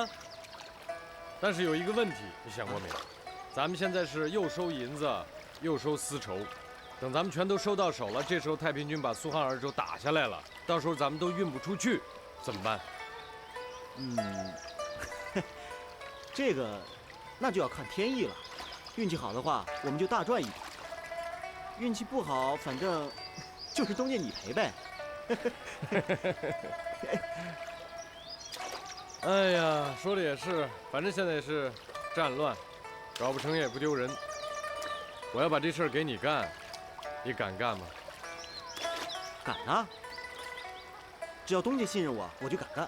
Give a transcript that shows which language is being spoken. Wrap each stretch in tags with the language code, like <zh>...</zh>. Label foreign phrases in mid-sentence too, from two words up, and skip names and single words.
<zh>但是有一個問題，你想過沒有？咱們現在是又收銀子，又收絲綢，等咱們全都收到手了，這時候太平軍把蘇杭二州打下來了，到時候咱們都運不出去，怎麼辦？這個，那就要看天意了。運氣好的話，我們就大賺一筆；運氣不好，反正就是東家你賠唄。哎呀，說的也是，反正現在也是戰亂，搞不成也不丟人。我要把這事兒給你幹，你敢幹嗎？敢啊！只要東家信任我，我就敢幹。</zh>